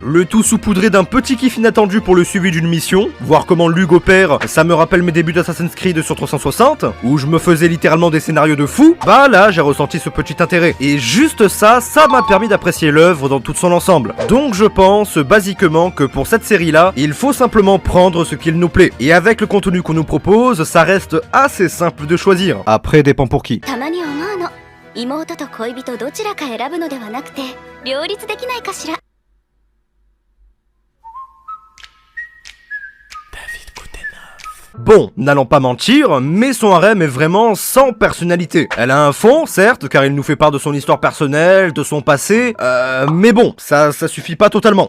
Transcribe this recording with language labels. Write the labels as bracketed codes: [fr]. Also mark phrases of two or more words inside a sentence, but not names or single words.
[fr] Le tout saupoudré d'un petit kiff inattendu pour le suivi d'une mission, voir comment Lug opère, ça me rappelle mes débuts d'Assassin's Creed sur 360, où je me faisais littéralement des scénarios de fou, bah là j'ai ressenti ce petit intérêt. Et juste ça m'a permis d'apprécier l'œuvre dans tout son ensemble. Donc je pense basiquement que pour cette série là, il faut simplement prendre ce qu'il nous plaît. Et avec le contenu qu'on nous propose, ça reste assez simple de choisir. Après dépend pour qui. [ja] たまに思うの。妹と恋人どちらか選ぶのではなくて両立できないかしら。 [fr] Bon, n'allons pas mentir, mais son harem est vraiment sans personnalité. Elle a un fond, certes, car il nous fait part de son histoire personnelle, de son passé, mais bon, ça suffit pas totalement.